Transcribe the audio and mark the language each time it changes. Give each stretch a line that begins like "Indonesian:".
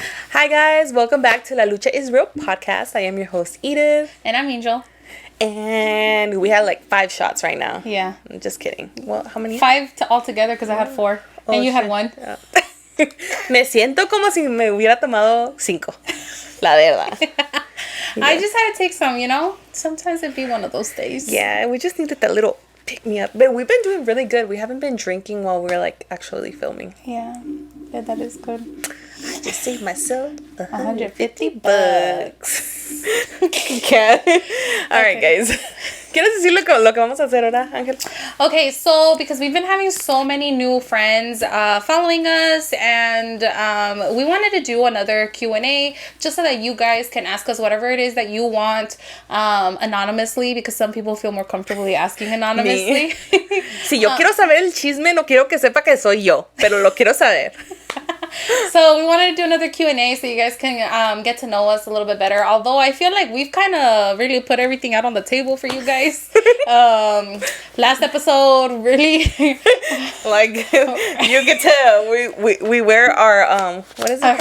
English: Hi guys, welcome back to La Lucha is Real podcast. I am your host Edith. And I'm Angel. And we had like 5 shots right now. Yeah. I'm just kidding. Well, how many? 5 altogether because I had 4. And you had 1.
Spanish: Me siento como si me hubiera tomado 5. La verdad.
English: I just had to take some, you know? Sometimes it'd be one of those days. Yeah, we just needed that little pick me up. But we've been doing really good. We haven't been drinking while we're like actually filming. Yeah, that is good. I just saved myself $150. Okay. All right, guys.
Spanish: ¿Quieres decir lo que vamos a hacer ahora, Ángel?
English: Okay, so because we've been having so many new friends following us, and we wanted to do another Q&A just so that you guys can ask us whatever it is that you want anonymously, because some people feel more comfortably asking anonymously.
Spanish: Si yo quiero saber el chisme, no quiero que sepa que soy yo, pero lo quiero saber.
English: So we wanted to do another Q&A so you guys can get to know us a little bit better. Although I feel like we've kind of really put everything out on the table for you guys. Last episode, really. Like, you can tell, we wear our, what is it called?